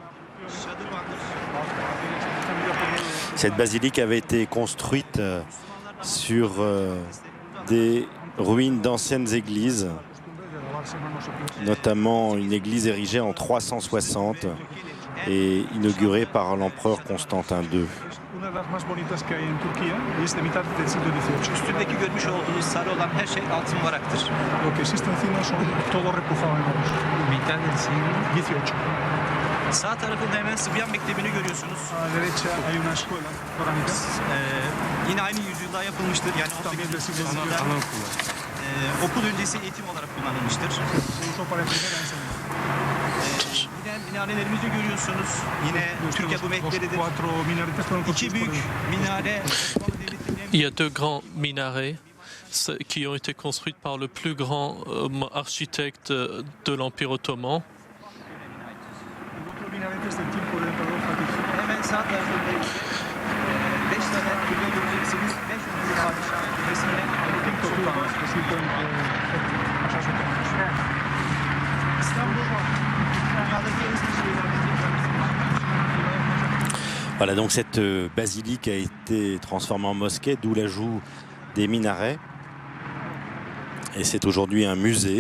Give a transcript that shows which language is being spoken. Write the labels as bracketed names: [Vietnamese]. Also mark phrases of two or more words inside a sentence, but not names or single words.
[French] Cette basilique avait été construite sur des ruines d'anciennes églises, notamment une église érigée en 360 et inaugurée par l'empereur Constantin II. [Spanish] Una de las más bonitas que hay en Turquía y es de mitad del siglo XVIII. [Turkish] Üstündeki görmüş olduğunuz sarı olan her şey altın varaktır. [Spanish] Lo que existe encima son todo repujado en oro. Mitad del siglo XVIII. [Turkish] Sağ tarafında hemen Sıbyan Mektebi'ni görüyorsunuz. [Spanish] A la derecha hay una escuela coránica. [Turkish] Yine aynı yüzyılda yapılmıştır. Yani [Spanish] También del 18. siglo [Turkish] yüzyılda [Spanish] XVIII. [Turkish] okul öncesi eğitim olarak kullanılmıştır. [Spanish] Se usó para primera enseñanza. [Turkish] Yine minarelerimizi görüyorsunuz. Yine Türk yapım ekleridir. [Spanish] Cuatro minaretes fueron [Turkish] İki [Spanish] construidos [Turkish] büyük [Spanish] por [Turkish] minare. [French] Il y a deux grands minarets qui ont été construits par le plus grand architecte de l'Empire ottoman. [Spanish] otros minaretes del tiempo del emperador Fatih. [Turkish] Hemen sağ tarafında 5 tane burada göreceksiniz. 5 tane padişah resmine [Spanish] Cinco tumbas que sirven más asotadas. [French] Voilà, donc cette basilique a été transformée en mosquée, d'où l'ajout des minarets. Et c'est aujourd'hui un musée.